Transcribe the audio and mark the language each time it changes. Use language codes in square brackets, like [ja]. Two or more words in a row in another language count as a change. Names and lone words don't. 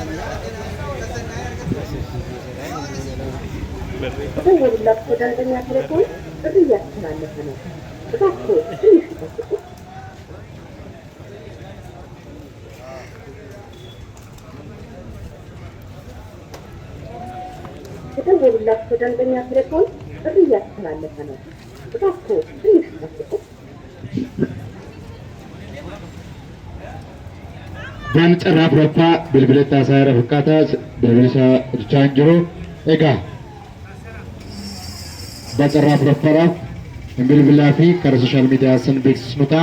[am] የተደወሉላችሁ ደንበኛ ቴሌፎን ጥሪ እያስተላለፈ ነው። እባክዎ ትንሽ ይጠብቁ። የተደወሉላችሁ ደንበኛ ቴሌፎን ጥሪ እያስተላለፈ ነው። እባክዎ ትንሽ ይጠብቁ። [om] Abbaan carraa afuraffaa bilbila taasaa irra fakkaataa bilbila isaa hojjechaa hin jiru. Egaa abbaa carraa afuraffaadhaaf bilbilaa fi karaa sooshaal miidiyaa san beeksisnu ta'a.